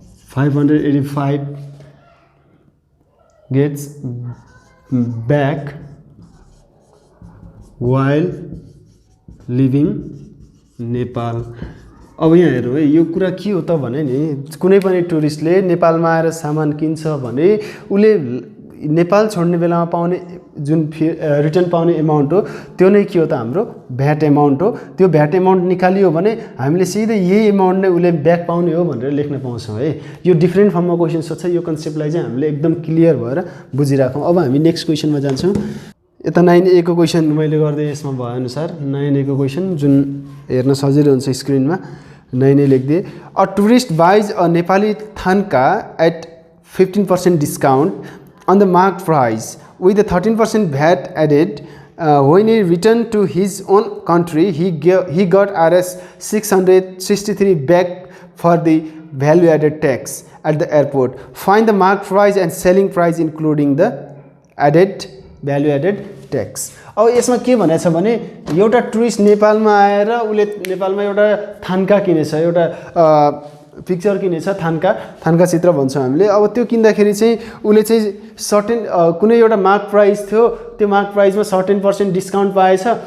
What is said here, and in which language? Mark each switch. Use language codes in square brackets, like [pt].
[en] 585 gets back while living Nepal. [ne] अब यहाँ हेरौँ है, यो कुरा के हो त भने नि, कुनै पनि टुरिस्टले नेपालमा आएर सामान किन्छ भने उसले नेपाल छोड्ने बेलामा पाउने जुन रिटर्न पाउने एमाउन्ट हो त्यो नै के हो त हाम्रो भ्याट एमाउन्ट हो। त्यो भ्याट एमाउन्ट निकालियो भने हामीले सिधै यही एमाउन्ट नै उसले ब्याक पाउने हो भनेर लेख्न पाउँछौँ है। यो डिफ्रेन्ट फर्ममा क्वेसन सोध्छ, यो कन्सेप्टलाई चाहिँ हामीले एकदम क्लियर भएर बुझिराखौँ। अब हामी नेक्स्ट क्वेसनमा जान्छौँ। यता 9A को क्वेसन मैले गर्दै यसमा भएअनुसार 9A को क्वेसन जुन हेर्न सजिलो हुन्छ स्क्रिनमा 9A लेखिदिए। [en] A tourist buys a Nepali thangka at 15% discount on the marked price with a 13% VAT added. When he returned to his own country, he got Rs 663 back for the value added tax at the airport. Find the marked price and selling price including the added value added tax. [ne] अब यसमा के भनेछ भने एउटा tourist नेपालमा आएर उसले नेपालमा एउटा थान्का किनेछ, एउटा पिक्चर किनेछ, थान्का चित्र भन्छौँ हामीले। अब त्यो किन्दाखेरि चाहिँ उसले चाहिँ सर्टेन कुनै एउटा मार्क प्राइस थियो, त्यो मार्क प्राइसमा 13% डिस्काउन्ट पाएछ।